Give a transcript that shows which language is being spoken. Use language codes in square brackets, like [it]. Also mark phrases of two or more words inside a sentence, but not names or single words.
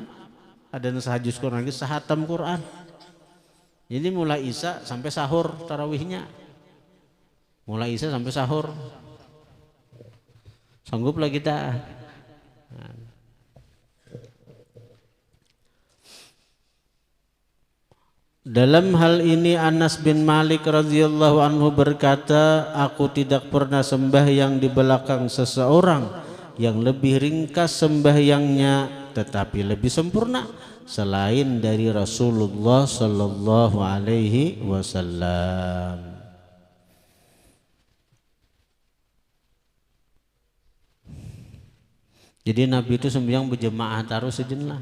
[ms] Ada sahajus Quran lagi sahatam Quran. Jadi mulai Isya sampai sahur tarawihnya. Mulai Isya sampai sahur. Sanggup lah kita. Dalam hal ini Anas bin Malik [ar] radhiyallahu anhu [ms] berkata, aku tidak pernah sembahyang di belakang seseorang yang lebih ringkas sembahyangnya tetapi lebih sempurna selain dari Rasulullah [ar] sallallahu alaihi wasallam. [ms] Jadi Nabi itu sembahyang berjemaah terus sejenak.